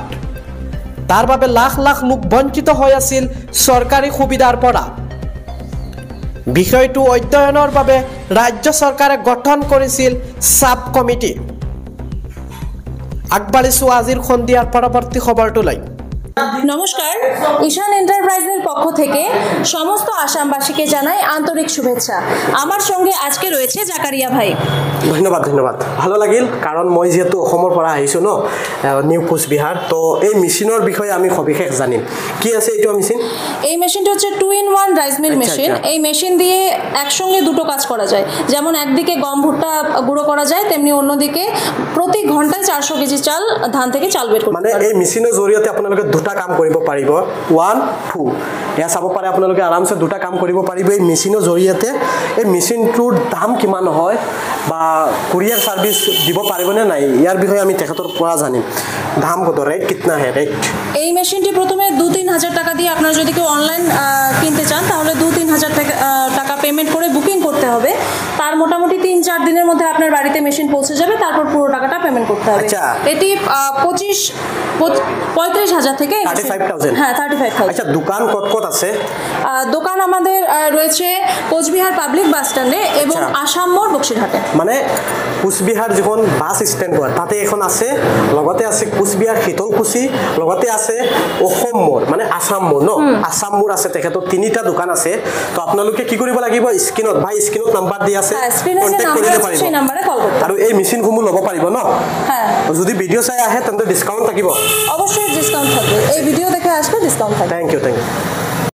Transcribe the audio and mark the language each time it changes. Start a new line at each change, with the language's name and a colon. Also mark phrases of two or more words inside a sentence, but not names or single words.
Assamese: তাৰ বাবে লাখ লাখ লোক বঞ্চিত হৈ আছিল চৰকাৰী সুবিধাৰ পৰা। বিষয়টো অধ্যয়নৰ বাবে ৰাজ্য চৰকাৰে গঠন কৰিছিল সাব কমিটি। আগবাঢ়িছো আজিৰ সন্ধিয়াৰ পৰৱৰ্তী খবৰটোলৈ।
Bangla: নমস্কার, ঈশান এন্টারপ্রাইজের পক্ষ থেকে সমস্ত আসামবাসীকে জানাই আন্তরিক শুভেচ্ছা। আমার সঙ্গে আজকে রয়েছে জাকারিয়া ভাই।
Assamese: ধন্যবাদ ধন্যবাদ। ভালো লাগিল কারণ মই যেহেতু অসমৰ পৰা আহিছো ন নিউ কোচবিহার, তো এই মেশিনের বিষয়ে আমি সবিশেষ জানিম। কি আছে এইটো মেশিন?
Bangla: এই মেশিনটা হচ্ছে 2-in-1 রাইস মিল মেশিন। এই মেশিন দিয়ে একসঙ্গে দুটো কাজ করা যায়। যেমন একদিকে গম ভুট্টা গুঁড়ো করা যায়, তেমনি অন্যদিকে প্রতি ঘন্টায় 400 কেজি চাল ধান থেকে চাল বের করতে
Assamese: মানে এই মেশিনের জৰিয়তে আপোনালোকে দুটা কাম কৰিব পাৰিব। 1, 2 এয়া চাব পাৰে আপোনালোকে আৰামছে দুটা কাম কৰিব পাৰিব এই মেশিনৰ জৰিয়তে। এই মেশিনটোৰ দাম কিমান হয় বা কুৰিয়াৰ সার্ভিস দিব পাৰিবনে নাই, ইয়াৰ বিষয়ে আমি তেখেতৰ পৰা জানিম।
Bangla: দাম কত, রেট
Hindi: कितना है
Bangla: রেট? এই মেশিনটি প্রথমে 2-3 হাজার টাকা দিয়ে আপনারা যদি কেউ অনলাইন কিনতে চান তাহলে 2-3 হাজার টাকা পেমেন্ট করে বুকিং করতে হবে। তার মোটামুটি 3-4 দিনের মধ্যে আপনার বাড়িতে মেশিন পৌঁছে যাবে, তারপর পুরো টাকাটা পেমেন্ট করতে হবে। এটি 35,000 থেকে 35,000। হ্যাঁ 35,000। আচ্ছা, দোকান কত কত আছে? দোকান আমাদের রয়েছে কোচবিহার পাবলিক বাস স্ট্যান্ডে এবং আসাম মোড় বক্সিরহাটে।
Assamese: মানে কোচবিহার যখন বাস স্ট্যান্ড হয় তাতে এখন আছে, লগতে আছে কোচবিহার শীতলকুচি, লগতে আছে অসম মোড় মানে আসাম মোড় ন, আসাম মোড় আছে। তেখেতৰ 3টা দোকান আছে। তো আপোনালোকে কি কৰিব লাগিব, স্ক্রিনত ভাই স্ক্রিনত নাম্বার দি আছে, কন্টাক্ট কৰিব পাৰিব সেই নম্বৰে কল কৰিব আৰু এই মেশিনসমূহ ল'ব পাৰিব ন।
Bangla: হ্যাঁ,
Assamese: যদি ভিডিও চাই আহে তেন্তে ডিসকাউন্ট থাকিব?
Bangla: অবশ্যই ডিসকাউন্ট থাকবে। এই ভিডিও দেখে আসলে ডিসকাউন্ট থাকবে।
English: Thank you.